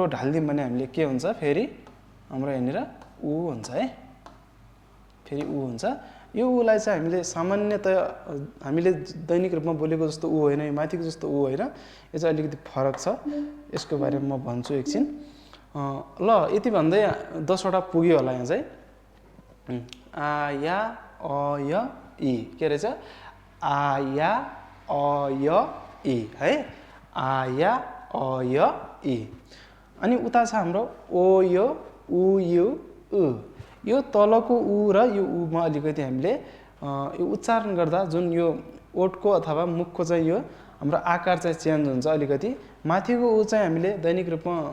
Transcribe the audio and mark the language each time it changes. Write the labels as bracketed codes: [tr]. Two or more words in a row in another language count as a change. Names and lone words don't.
[ne] ढाल्दियौ भने हामीले के हुन्छ फेरि हाम्रो यहाँनिर उ हुन्छ है फेरि उ हुन्छ यो उलाई चाहिँ हामीले सामान्यतया हामीले दैनिक रूपमा बोलेको जस्तो उ होइन यो माथिको जस्तो उ होइन यो चाहिँ अलिकति फरक छ यसको बारेमा म भन्छु एकछिन ल यति भन्दै 10 वटा पुग्यो होला यहाँ चाहिँ आ या अ य इ के रहेछ आ या अ य इ है आ या अ य इ अनि उता छ हाम्रो ओ यो उ यु उ यो तलको उ र यो उ मा अलिकति हामीले यो उच्चारण गर्दा जुन यो ओठको अथवा मुखको चाहिँ यो हाम्रो आकार चाहिँ चेन्ज हुन्छ अलिकति माथिको उ चाहिँ हामीले दैनिक रूपमा